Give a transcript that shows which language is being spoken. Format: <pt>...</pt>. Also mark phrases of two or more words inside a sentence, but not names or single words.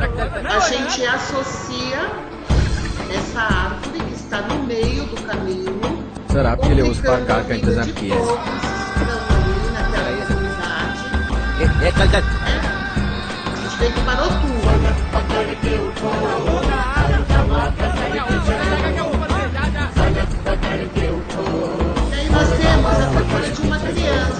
<pt>a gente associa essa árvore que está no meio do caminho.</pt> <hi>सर आपके लिए उस पार कार का इंतजाम किया है</hi> <pt>A gente vê que parou tudo. E aí nós temos a figura de uma criança.</pt>